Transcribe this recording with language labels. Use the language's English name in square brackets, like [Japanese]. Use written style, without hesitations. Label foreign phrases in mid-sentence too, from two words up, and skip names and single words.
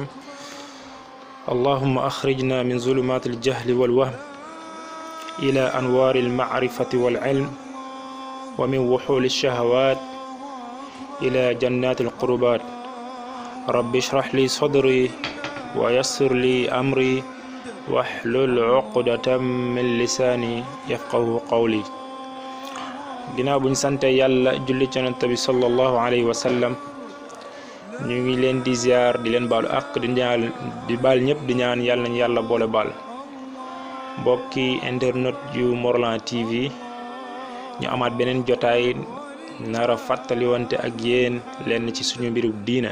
[Arabic] اللهم أخرجنا من ظلمات الجهل والوهم إلى أنوار المعرفة والعلم، ومن وحول الشهوات إلى جنات القربات. رب اشرح لي صدري ويسر لي أمري واحلل عقدة من لساني يفقه قولي. [Wolof] ginnaaw buñ sante yàlla julli ci yonent bi [Arabic] صلى الله عليه وسلم, [Wolof] ñu ngi leen di ziar di leen baalu ak di baal ñëpp di ñaan yàlla nañ yàlla boole baal. mbokki internet yu Morolan TV, ñu amaat beneen jotaay nara fàttaliwonte ak yéen lenn ci suñu mbiru diina.